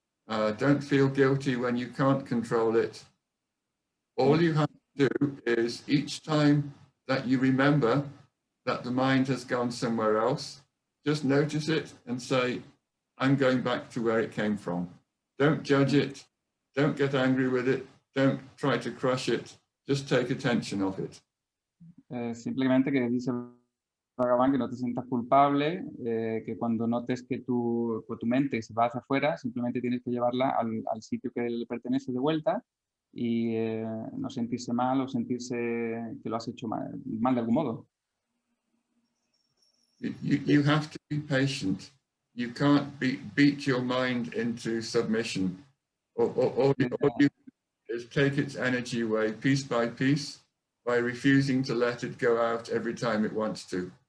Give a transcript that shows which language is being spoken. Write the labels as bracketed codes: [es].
[en] Don't feel guilty when you can't control it. All you have to do is each time that you remember that the mind has gone somewhere else, just notice it and say, I'm going back to where it came from. Don't judge it. Don't get angry with it. Don't try to crush it. Just take attention of it. [es] Simplemente que dice Bhagavan que no te sientas culpable, que cuando notes que tu mente se va hacia afuera, simplemente tienes que llevarla al sitio que le pertenece de vuelta y no sentirse mal o sentirse que lo has hecho mal de algún modo. [en] You have to be patient. You can't beat your mind into submission. All you do is take its energy away piece by piece by refusing to let it go out every time it wants to.